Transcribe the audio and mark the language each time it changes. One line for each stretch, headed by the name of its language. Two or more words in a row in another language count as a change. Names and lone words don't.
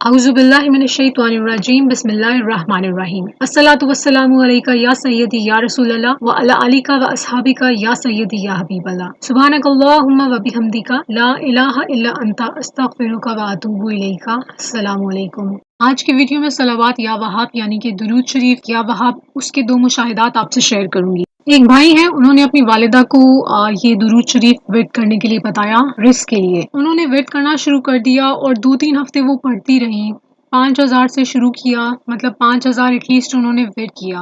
Arabic: أعوذ بالله من الشيطان الرجيم بسم الله الرحمن الرحيم الصلاة والسلام عليك يا سيدي يا رسول الله وعلى آلك وأصحابك يا سيدي يا حبيب الله سبحانك اللهم وبحمدك لا إله إلا أنت أستغفرك وأتوب إليك. السلام عليكم.
Urdu: آج کی ویڈیو میں صلوات یا وہاب یعنی کہ درود شریف یا وہاب اس کے دو مشاہدات آپ سے شیئر کروں گی. ایک بھائی ہے، انہوں نے اپنی والدہ کو یہ درود شریف ورد کرنے کے لیے بتایا، رزق کے لیے. انہوں نے ورد کرنا شروع کر دیا اور 2-3 ہفتے وہ پڑھتی رہی. 5000 سے شروع کیا، مطلب 5000
English: at least
Urdu: انہوں نے ورد کیا.